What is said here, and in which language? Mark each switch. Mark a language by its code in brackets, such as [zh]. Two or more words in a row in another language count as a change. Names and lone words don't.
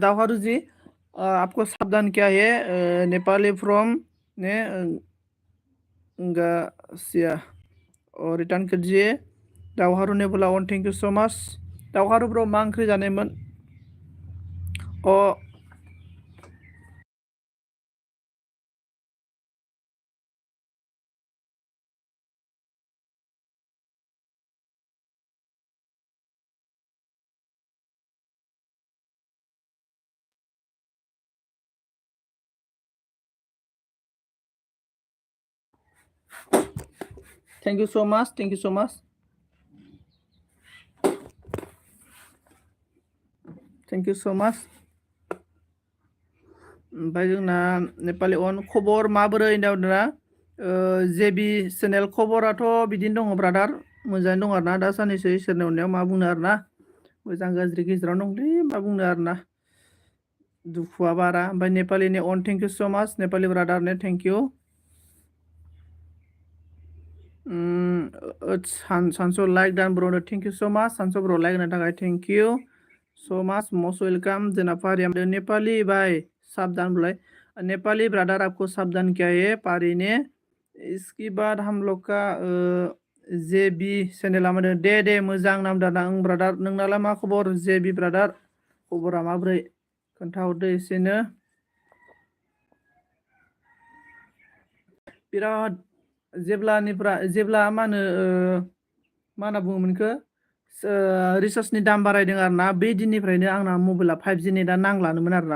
[hi] दावहारू जी आपको सावधान क्या है, नेपाली फ्रॉम ने गासिया और रिटर्न कीजिए। दावहारू ने बोला [en] one thank you so much. [brx] दावहारू ब्रो मा ओंख्रि जानायमोन? [en] thank you so much, thank you so much, thank you so much. [brx] ओमफ्राय जोंना नेपालि अन खबर माबोरै होनना जेबि चेनेल खबराथ' बिदिनो दङ ब्रादार, मोजाङैनो दं आरोना दा साननैसो इसोरनि अननायाव मा बुंनो आरोना, मोजां गाज्रि गेजेरावनो दंलै मा बुंनो आरोना, दुखुआ बारा। ओमफ्राय नेपालिनि अन [en] thank you so much, [brx] नेपालि ब्रादारनो थेंक यू। [en] Sansu like done bro thank you so much. [brx] सानसु ब्रो लाइक होनो थाखाय [en] thank you so much, most welcome. [hi] जोंना पारिया नेपाली भाई साबधान बोलाय। नेपाली ब्रादर आपको सावधान क्या है पारी ने। इसके बाद हम लोग का [brx] जे बी चेनेला मा दे मोजां नाम दाना ओं ब्रादार। नोंनालाय मा खबर जे बि ब्रादार? खबरा माब्रै खोन्थाहरदो एसेनो। बिराद जेब्ला मा होनना बुङोमोन बेखौ, रिसार्जनि दाम बारायदों आरोना, बे दिननिफ्रायनो आंना मबाइला 5G नेटआ नांलानोमोन आरोना।